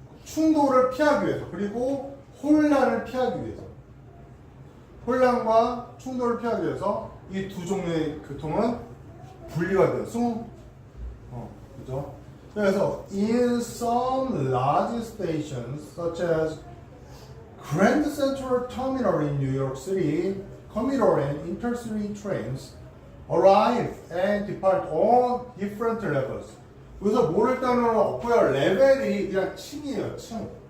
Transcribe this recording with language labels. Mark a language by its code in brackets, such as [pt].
[ko] 충돌을 피하기 위해서, 그리고 혼란을 피하기 위해서. 혼란과 충돌을 피하기 위해서 이 두 종류의 교통은 분리가 돼요. 그죠? [en] 그래서 in some large stations, such as Grand Central Terminal in New York City, commuter and intercity trains arrive and depart on different levels. [ko] 그래서 뭐를 따르는 없고요. 레벨이 그냥 층이에요. 층.